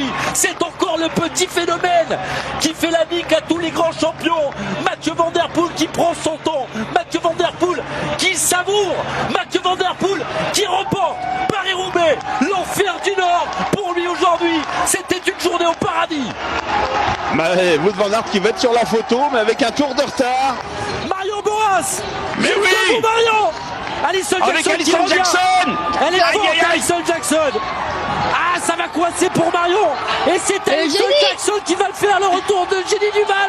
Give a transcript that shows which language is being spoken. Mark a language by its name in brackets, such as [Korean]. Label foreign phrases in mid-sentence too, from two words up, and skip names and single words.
[French] C'est encore le petit phénomène qui fait la nique à tous les grands champions. Mathieu Van Der Poel qui prend son temps. Mathieu Van Der Poel qui savoure. Mathieu Van Der Poel qui remporte Paris-Roubaix, l'enfer du Nord. Pour lui aujourd'hui, c'était une journée au paradis. Wout van Aert qui va être sur la photo, mais avec un tour de retard. Marion Boras. Mais oui, Marion. Alison Jackson. Elle est forte, Alison Jackson. Ah, ça va coincer pour Marion. Et c'est Alison Jackson qui va le faire, le retour de Jenny Duval.